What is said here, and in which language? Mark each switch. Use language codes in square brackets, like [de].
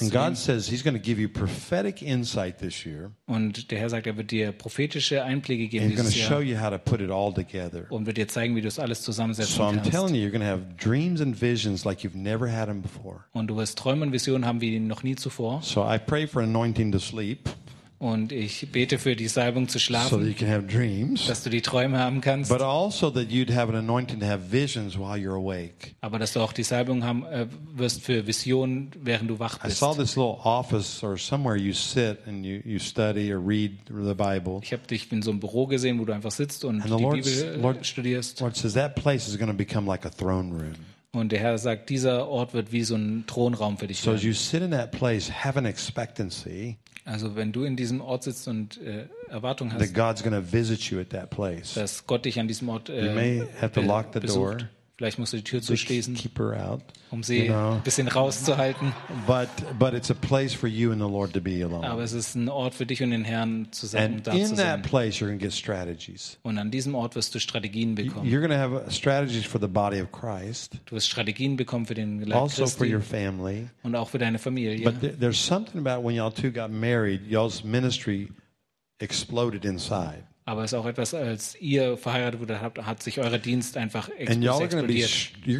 [en] And God says He's going to give you prophetic insight this year. [de] Und der Herr sagt, er wird dir prophetische Einblicke geben dieses Jahr. [en] He's going to show you how to put it all together. [de] Und wird dir zeigen, wie du es alles zusammensetzen kannst. [en] So I'm telling you, you're going to have dreams and visions like you've never had them before. [de] Und du wirst Träume und Visionen haben wie noch nie zuvor. [en] So I pray for anointing to sleep. [de] Und ich bete für die Salbung zu schlafen, [en] so that you can have dreams, [de] dass du die Träume haben kannst. [en] But also that you'd have an anointing to have visions while you're awake. [de] Aber dass du auch die Salbung haben wirst für Visionen, während du wach bist. [en] I saw this little office or somewhere you sit and you study or read the Bible. [de] Ich habe dich in so einem Büro gesehen, wo du einfach sitzt und die Bibel studierst. [en] Lord says that place is going to become like a throne room. [de] Und der Herr sagt, dieser Ort wird wie so ein Thronraum für dich sein. [en] So as you sit in that place, have an expectancy. [de] Also wenn du in diesem Ort sitzt und Erwartung hast, [en] that God's going to visit you at that place. [de] Dass Gott dich an diesem Ort [en] you may have to lock the [de] besucht. [en] Door. [de] Vielleicht musst du die Tür zuschließen, [en] keep her out, [de] um sie [en] you know? [de] Ein bisschen rauszuhalten. [en] But it's a place for you and the Lord to be alone. [de] Aber es ist ein Ort für dich und den Herrn zusammen [en] and [de] da zu sein. [en] In that place you're going to get strategies. [de] Und an diesem Ort wirst du Strategien bekommen. [en] You're going to have strategies for the body of Christ. [de] Du wirst Strategien bekommen für den Leib [en] also [de] Christi. [en] Also for your family. [de] Und auch für deine Familie. [en] But there's something about when y'all two got married, y'all's ministry exploded inside. [de] Aber es ist auch etwas, als ihr verheiratet wurde, hat sich euer Dienst einfach explodiert.